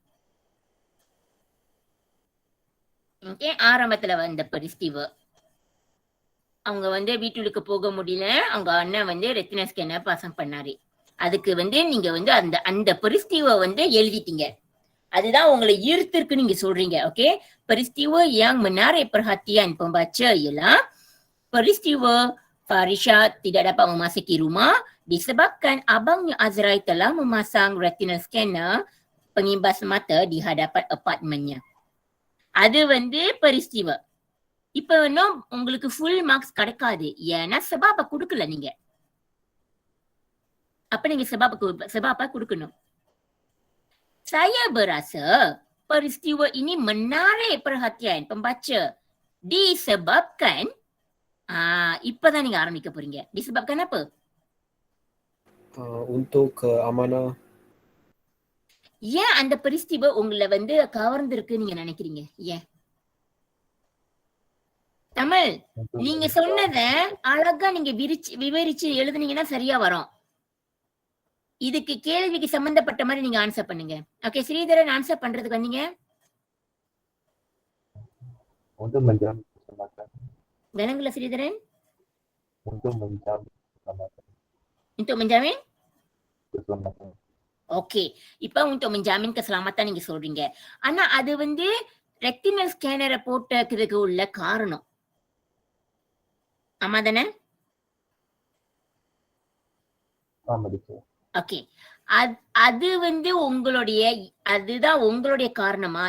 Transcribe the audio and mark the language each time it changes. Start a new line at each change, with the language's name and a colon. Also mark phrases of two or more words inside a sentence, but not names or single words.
Tamil: ஓகே, ஆரம்பத்துல வந்த பெரிஸ்டிவ். அவங்க வந்து வீட்டுக்கு போக முடியல, அவங்க அண்ணன் வந்து
English: retina scanner
Tamil: பாசம் பண்ணாரு. அதுக்கு வந்து நீங்க வந்து அந்த அந்த பெரிஸ்டிவை வந்து எழுதிட்டீங்க. அதுதான் உங்களை ஈர்த்திருக்கு நீங்க சொல்றீங்க. ஓகே,
Malay: peristiwa yang menarik perhatian pembaca ialah peristiwa Farisha tidak dapat memasuki rumah disebabkan abangnya Azrai telah memasang
English: retinal scanner
Malay: pengimbas mata di hadapan apartmennya.
Tamil: அது வந்து peristiwa. இப்ப இன்னும் உங்களுக்கு
English: full marks
Tamil: கிடைக்காது, ஏன்னா செபாப கொடுக்கல நீங்க. அப்ப நீங்க செபாப கொடுக்கணும்.
Malay: Saya berasa peristiwa ini menarik perhatian pembaca disebabkan
Tamil: இப்பதான் நீங்க ஆரம்பிக்க போறீங்க.
Malay: disebabkan apa? untuk amanah.
Tamil: ஏன் அந்த peristiwa உங்களை வந்து கவர்ந்திருக்கு நீங்க நினைக்கிறீங்க? ஏன் தமிழ்? நீங்க சொன்னத அழகா நீங்க விவரிச்சு எழுதுனீங்கன்னா சரியா வரும். இதுக்கு கேள்விக்கு சம்பந்தப்பட்ட மாதிரி நீங்க ஆன்சர் பண்ணுங்க. ஓகே, ஸ்ரீதரன் ஆன்சர் பண்றதுக்கு வந்தீங்க. விளங்குல ஸ்ரீதரன்?
Malay: untuk menjamin.
Tamil: ஓகே, இப்ப
Malay: untuk menjamin keselamatan
Tamil: நீங்க சொல்றீங்க. ஆனா அது வந்து
English: retinal scanner
Tamil: போட்டதுக்கு உள்ள காரணம். ஆமா தானே? ஓகே, அது வந்து அதுதான் உங்களுடைய காரணமா?